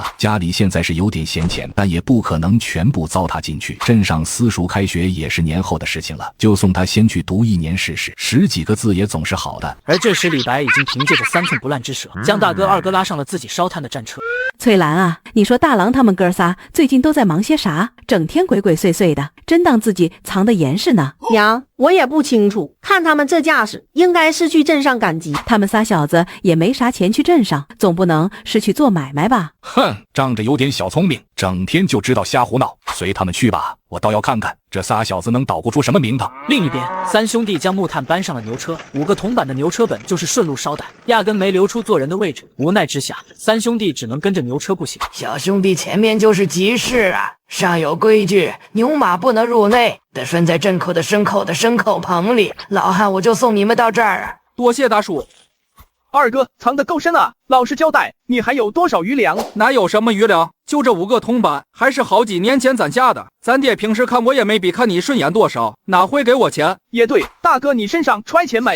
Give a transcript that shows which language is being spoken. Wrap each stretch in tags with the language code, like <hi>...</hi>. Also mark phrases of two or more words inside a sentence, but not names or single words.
<zh>家裡現在是有點閒錢，但也不可能全部糟蹋進去。鎮上私塾開學也是年後的事情了，就送他先去讀1年試試，10幾個字也總是好的。而這時李白已經憑借着3寸不爛之舌，將大哥二哥拉上了自己燒炭的戰車。翠蘭啊，你說大郎他們哥仨最近都在忙些啥？整天鬼鬼祟祟的，真當自己藏得嚴實呢。娘，我也不清楚，看他們這架勢，應該是去鎮上趕集。他們仨小子也沒啥錢去鎮上，總不能是去做買賣吧？哼，仗着有點小聰明，整天就知道瞎胡鬧，隨他們去吧。我倒要看看這仨小子能搗鼓出什麼名堂。另一邊，三兄弟將木炭搬上了牛車，5個銅板的牛車本就是順路捎帶，壓根沒留出做人的位置。無奈之下，三兄弟只能跟着牛車步行。小兄弟，前面就是集市啊，上有規矩，牛馬不能入內，得拴在鎮口的牲口棚裡。老漢，我就送你們到這兒。多謝大叔。二哥藏得夠深啊，老實交代，你還有多少餘糧？哪有什麼餘糧，就這5個銅板，還是好幾年前攢下的。咱爹平時看我也沒比看你順眼多少，哪會給我錢？也對，大哥你身上揣錢沒？</zh>